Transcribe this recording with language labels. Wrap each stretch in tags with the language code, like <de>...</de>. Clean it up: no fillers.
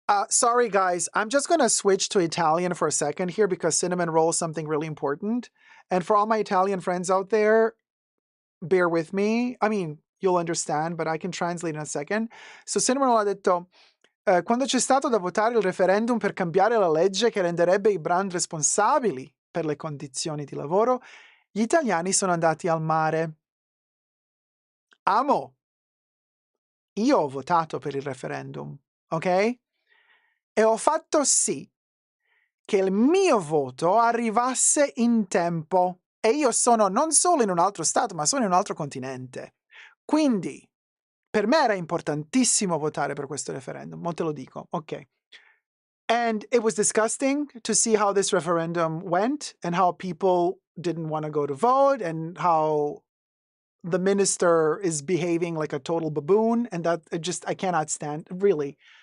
<en>Sorry, guys. I'm just going to switch to Italian for a second here because cinnamon roll is something really important. And for all my Italian friends out there, bear with me. I mean, you'll understand, but I can translate in a second.</en> <it>So cinnamon roll ha detto, quando c'è stato da votare il referendum per cambiare la legge che renderebbe i brand responsabili per le condizioni di lavoro, gli italiani sono andati al mare. Amo. Io ho votato per il referendum, ok? E ho fatto sì che il mio voto arrivasse in tempo. E io sono non solo in un altro stato, ma sono in un altro continente. Quindi, per me era importantissimo votare per questo referendum. Mo te lo dico, ok.</it> <en>And it was disgusting to see how this referendum went and how people didn't want to go to vote and how the minister is behaving like a total baboon. And that I cannot stand, really.</en>